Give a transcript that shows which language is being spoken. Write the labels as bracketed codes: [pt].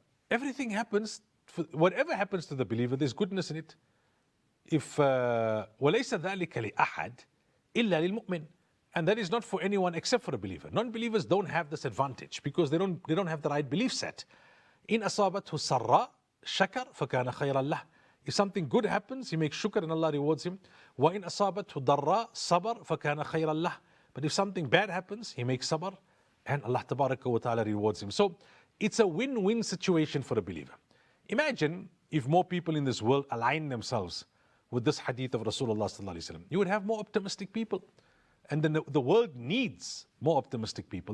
[en] Everything happens, whatever happens to the believer, there's goodness in it. If [ar] وليس ذلك لأحد إلا للمؤمن. [en] And that is not for anyone except for a believer. Non-believers don't have this advantage because they don't have the right belief set. [ar] إن أصابته سراء شكر فكان خيرا له. [en] If something good happens, he makes shukr and Allah rewards him. [ar] وإن أصابته ضراء صبر فكان خيرا له. [en] But if something bad happens, he makes sabr and Allah tabaraka wa ta'ala rewards him. So it's a win-win situation for a believer. Imagine if more people in this world align themselves with this hadith of Rasulullah sallallahu alaihi wasallam. You would have more optimistic people. And then the world needs more optimistic people.